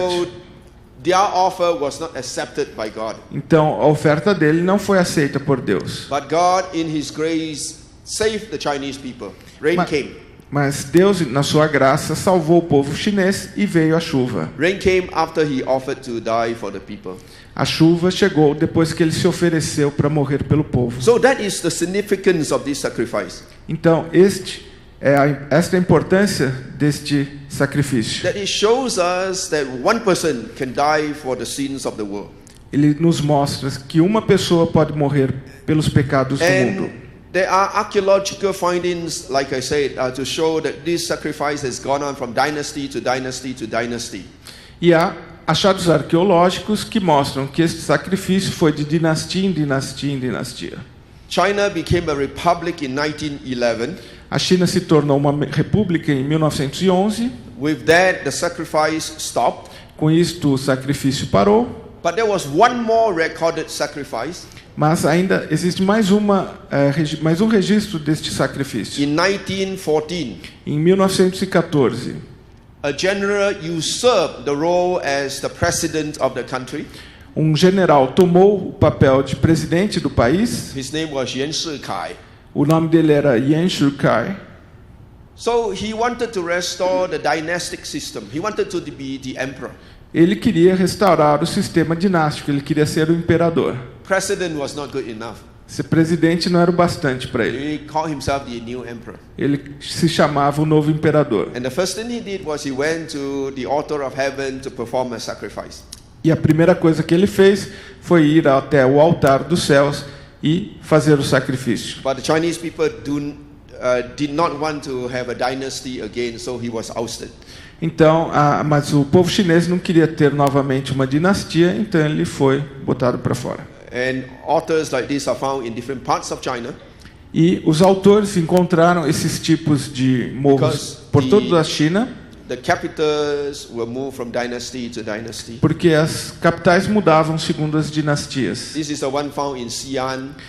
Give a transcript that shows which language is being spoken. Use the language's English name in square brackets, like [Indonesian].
[English] so their offer was not accepted by God. [Portuguese] Então, a oferta dele não foi aceita por Deus. [English] But God, in His grace, saved the Chinese people. Rain [Portuguese] Mas- [English] came. [Portuguese] Mas Deus, na sua graça, salvou o povo chinês e veio a chuva. [English] Rain came after He offered to die for the people. [Portuguese] A chuva chegou depois que ele se ofereceu para morrer pelo povo. [English] So that is the significance of this sacrifice. [Portuguese] Então, esta é a importância deste sacrifício. [English] That it shows us that one person can die for the sins of the world. [Portuguese] Ele nos mostra que uma pessoa pode morrer pelos pecados do mundo. [English] And there are archaeological findings, like I said, to show that this sacrifice has gone on from dynasty to dynasty to dynasty. [Portuguese] E há achados arqueológicos que mostram que este sacrifício foi de dinastia em dinastia em dinastia. [English] China became a republic in 1911. [Portuguese] A China se tornou uma república em 1911. [English] With that, the sacrifice stopped. [Portuguese] Com isto, o sacrifício parou. [English] But there was one more recorded sacrifice [Portuguese] Mas ainda existe mais um registro deste sacrifício. [English] in 1914. [Portuguese] Em 1914, [English] A general usurped the role as the president of the country. [Portuguese] um general tomou o papel de presidente do país. [English] His name was Yuan Shikai. [Portuguese] O nome dele era Yuan Shikai. [English] So he wanted to restore the dynastic system. He wanted to be the emperor. [Portuguese] Ele queria restaurar o sistema dinástico, ele queria ser o imperador. [English] President was not good enough. [Portuguese] Ser presidente não era o bastante para ele. [English] He called himself the new emperor. [Portuguese] Ele se chamava o novo imperador. [English] And the first thing he did was he went to the altar of heaven to perform a sacrifice. [Portuguese] E a primeira coisa que ele fez foi ir até o altar dos céus e fazer o sacrifício. [English] But the Chinese people did not want to have a dynasty again, so he was ousted. [Portuguese] Então, mas o povo chinês não queria ter novamente uma dinastia, então ele foi botado para fora. [English] And altars like this are found in different parts of China. [Portuguese] E os autores encontraram esses tipos de morros [English] Because [Portuguese] por toda a China, [English] The capitals were moved from dynasty to dynasty. [Portuguese] porque as capitais mudavam segundo as dinastias. [English] This is the one found in Xi'an.